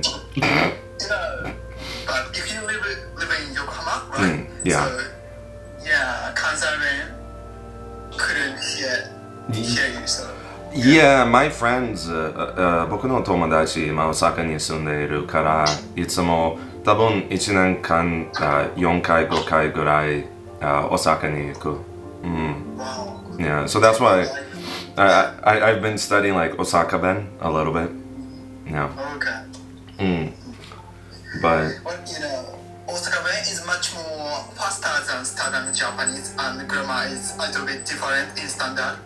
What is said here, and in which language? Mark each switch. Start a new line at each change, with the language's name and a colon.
English: but if you live in Yokohama, right? Yeah. So, yeah, Kansai man couldn't hear you, so. Yeah, my friends,
Japanese: 僕の友達、今大阪に住んでいるから、いつも多分1年間、4回、5回ぐらい、大阪に行く。
English: Wow. Yeah, so that's why I've been studying like Osaka Ben a little bit. Yeah. Okay. But But Osaka way is much more faster than standard Japanese, and the grammar is a little bit different in standard.